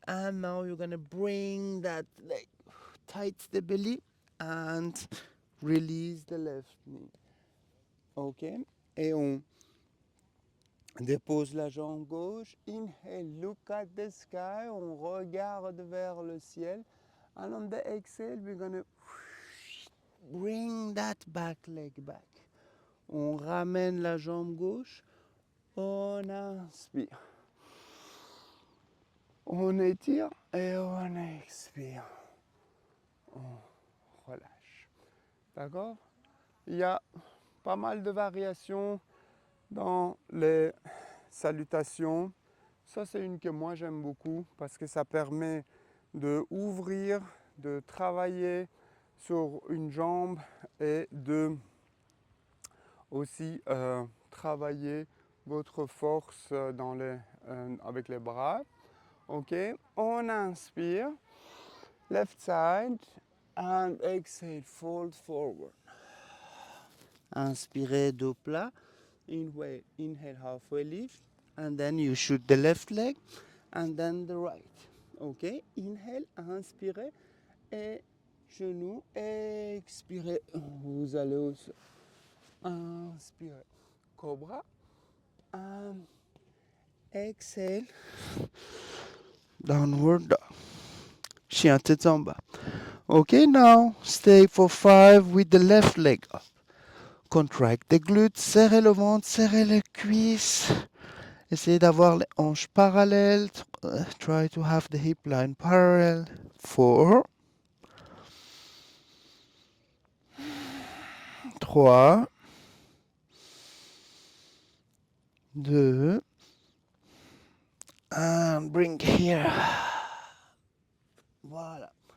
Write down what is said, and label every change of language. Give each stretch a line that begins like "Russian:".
English: And now you're going to bring that leg tight the belly and release the left knee. Ok.
French: Et on dépose la jambe gauche.
English: Inhale, look at the sky.
French: On regarde vers le ciel.
English: And on the exhale, we're going to bring that back leg back.
French: On ramène la jambe gauche. On inspire. On étire et on expire. On relâche. D'accord? Il y a pas mal de variations dans les salutations. Ça, c'est une que moi j'aime beaucoup parce que ça permet de ouvrir, de travailler sur une jambe et de aussi travailler votre force avec les bras.
English: Ok,
French: on inspire,
English: left side, and exhale, fold forward.
French: Inspirez dos plat,
English: inhale halfway lift, and then you shoot the left leg, and then the right. Ok, inhale,
French: inspirez, et genou, expirez, vous allez au sol. Inspirez,
English: cobra, and exhale, downward dog.
French: Chien tête en bas.
English: Okay, now stay for 5 with the left leg up. Contract the glutes,
French: serrez le ventre, serrez les cuisses. Essayez d'avoir les hanches parallèles.
English: Try to have the hip line parallel. 4, 3, 2, and bring here. Voilà.